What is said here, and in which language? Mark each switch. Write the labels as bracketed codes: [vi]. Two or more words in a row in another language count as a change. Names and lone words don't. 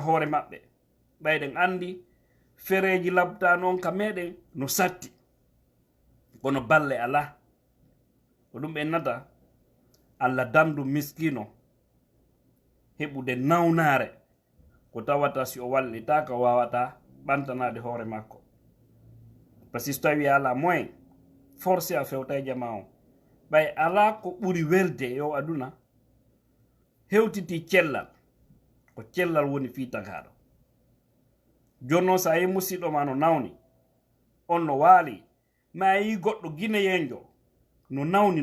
[ff] hoore maɓɓe ɓayɗen andi fereji labta noon ka meɗen no satti kono balle ala ko ɗum ɓe nata Allah dandu miskino heɓude nawnare ko tawata si o wallita ka wawata ɓantanade hoore makko [fr] par ce que [ff] so tawi ala [fr] moyen forcé [ff] a fewta e jama o ɓay ala ko ɓuri welde yo aduna hewtiti cellal ko cellal woni fi tagaɗo jonno sa yi musidɗo ma no nawni on no waali ma yi goɗɗo guinéyenjo no nawni